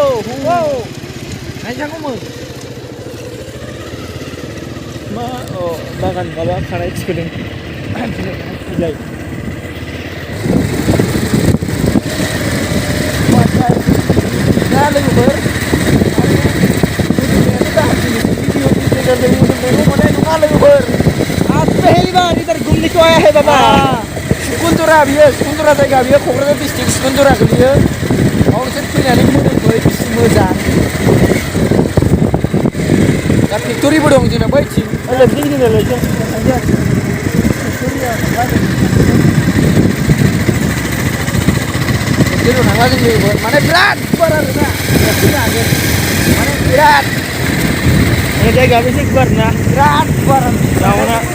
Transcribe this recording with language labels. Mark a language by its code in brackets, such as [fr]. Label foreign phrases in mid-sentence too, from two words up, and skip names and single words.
[brx] नायजागौमोन मा बागान माबा खानाय थिखोदों बिलाइ दा लोगोफोर [hi] पहली बार इधर घूमने को आया है बाबा [brx] सुकुनजरा सुकुनजरा जायगा बियो क'क्राझार डिस्ट्रिक्ट सुकुनजरा गोलैयो बावसो फैनानै मोदोमबाय बिसि मोजां दा फेक्ट'रिबो दं जोंना बैथिं फेक्ट'रियाव थांला जों लोगोफोर माने बिराद गुवार आरोना फैनो हागोन माने बिराद जायगायाबो एसे गुवार ना बिराद गुवार जावना